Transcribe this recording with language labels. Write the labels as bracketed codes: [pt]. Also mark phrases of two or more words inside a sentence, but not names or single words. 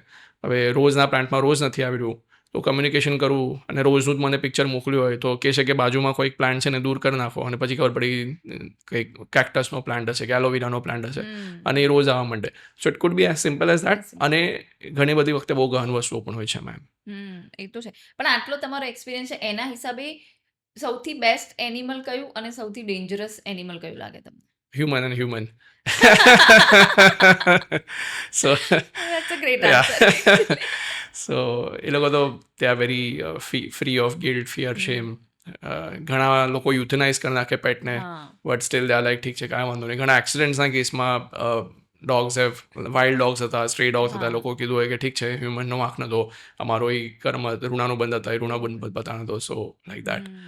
[gu] હવે રોઝના પ્લાન્ટમાં રોઝ નથી આવી રહ્યું, તો કમ્યુનિકેશન કરવું અને રોઝનું જ મને પિક્ચર મોકલ્યું હોય તો કહે છે કે બાજુમાં કોઈક પ્લાન્ટ છે ને દૂર કરી નાખો, અને પછી ખબર પડી કંઈક કેક્ટસનો પ્લાન્ટ હશે કે એલોવેરાનો પ્લાન્ટ હશે અને એ રોઝ આવવા માંડે. [en] so it could be as simple as that. [gu] અને ઘણી બધી વખતે બહુ ગહન વસ્તુઓ પણ હોય છે મેમ. એ તો છે. પણ આટલો તમારો એક્સપિરિયન્સ છે એના હિસાબે સૌથી [en] best animal [gu] કયું અને સૌથી [en] dangerous animal [gu] કયું લાગે તમને? [en] Human and human. So That's a great yeah. answer actually. So [gu] એ લોકો તો [en] they are very free of guilt, fear, shame. [gu] ઘણા લોકો યુથનાઇઝ કરી નાખે પેટને, હા. [en] but still they are like [gu] ઠીક છે, કાંઈ વાંધો નહીં. ઘણા એક્સિડન્ટ્સના કેસમાં [en] wild dogs [gu] હતા, [en] stray dogs [gu] હતા, લોકો કીધું હોય કે ઠીક છે, હ્યુમનનો વાંક નતો, અમારો એ કર્મ ઋણાનું બંધ હતા, એ ઋણા બંધ બતાનો હતો. [en] so like that.